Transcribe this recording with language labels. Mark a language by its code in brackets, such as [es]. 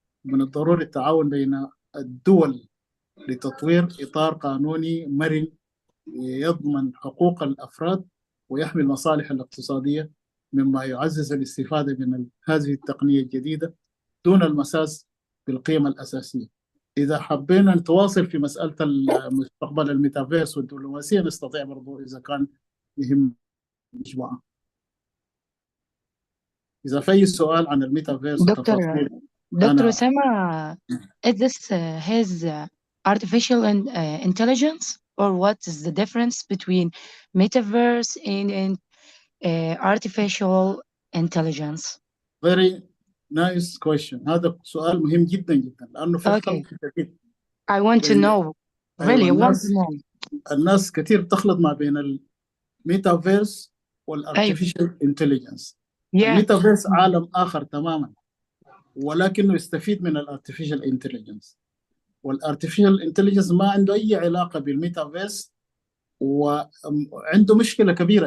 [ar] من الضروري التعاون بين الدول لتطوير إطار قانوني مرن يضمن حقوق الأفراد ويحمي المصالح الاقتصادية، مما يعزز الاستفادة من هذه التقنية الجديدة دون المساس بالقيم الأساسية. إذا حبينا نتواصل في مسألة مستقبل الميتافيرس والدبلوماسية نستطيع برضو إذا كان يهم مجموعة. إذا في سؤال عن الميتافيرس وتفاصيل. [en] Doctor Osama, is this his artificial intelligence, or what is the difference between metaverse and artificial intelligence? Very nice question. [ar] هذا سؤال مهم جدا جدا لأنه في خلط كثير. [en] I want to know. Really, I want to know. [ar] الناس كثير تخلط ما بين الميتافيرس والارتفيشال انتليجنس. الميتافيرس عالم آخر تماما، ولكنه يستفيد من الارتفيشال انتليجنس، والارتفيشال انتليجنس ما عنده أي علاقة بالميتافيرس، وعنده مشكلة كبيرة.